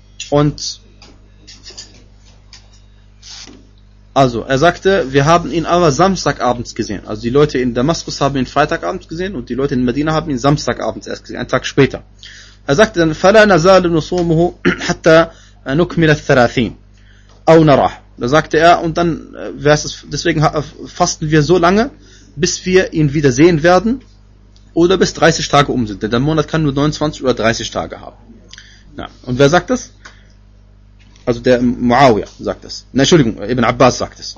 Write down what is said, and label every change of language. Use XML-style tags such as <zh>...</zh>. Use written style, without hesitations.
<de>Und also, er sagte, wir haben ihn aber Samstagabends gesehen. Also die Leute in Damaskus haben ihn Freitagabends gesehen und die Leute in Medina haben ihn Samstagabends erst gesehen, einen Tag später. Er sagte dann,</de> <ar>فَلَا نَزَالُ نُصُومُهُ حَتَّى نُكْمِلَ الثَّلَاثِينَ أَوْ نَرَحْ.</ar> <de>Da sagte er, und dann, deswegen fasten wir so lange, bis wir ihn wieder sehen werden oder bis 30 Tage um sind. Denn der Monat kann nur 29 oder 30 Tage haben. Ja. Und wer sagt das? Also der Muawiyah sagt das. Na, Entschuldigung, Ibn Abbas sagt es.</de>